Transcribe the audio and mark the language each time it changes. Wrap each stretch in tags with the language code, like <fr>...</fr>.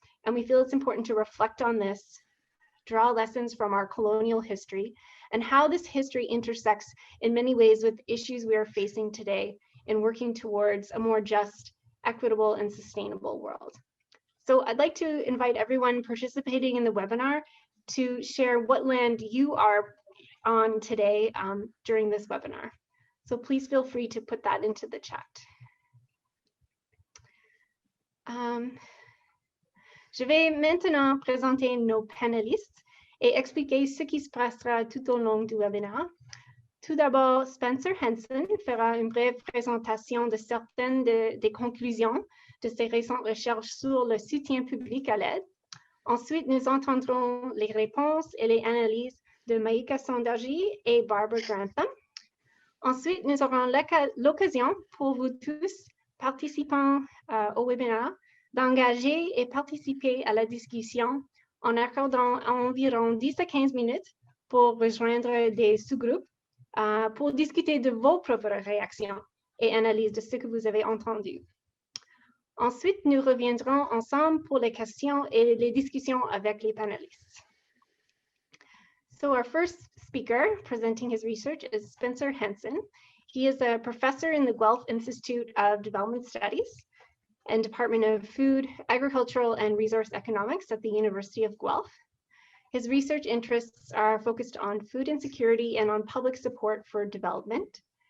<en>And we feel it's important to reflect on this, draw lessons from our colonial history, and how this history intersects in many ways with issues we are facing today in working towards a more just, equitable, and sustainable world. So I'd like to invite everyone participating in the webinar to share what land you are on today during this webinar. So please feel free to put that into the chat.</en> <fr>Je vais maintenant présenter nos panélistes et expliquer ce qui se passera tout au long du webinaire. Tout d'abord, Spencer Henson fera une brève présentation de certaines des conclusions de ses récentes recherches sur le soutien public à l'aide. Ensuite, nous entendrons les réponses et les analyses de Maïka Sondarjee et Barbara Grantham. Ensuite, nous aurons l'occasion pour vous tous, participants au webinaire, d'engager et participer à la discussion en accordant environ 10 à 15 minutes pour rejoindre des sous-groupes pour discuter de vos propres réactions et analyses de ce que vous avez entendu. Ensuite, nous reviendrons ensemble pour les questions et les discussions avec les panélistes.</fr> <en>So our first speaker presenting his research is Spencer Henson. He is a professor in the Guelph Institute of Development Studies and Department of Food, Agricultural, and Resource Economics at the University of Guelph. His research interests are focused on food insecurity and on public support for development.</en>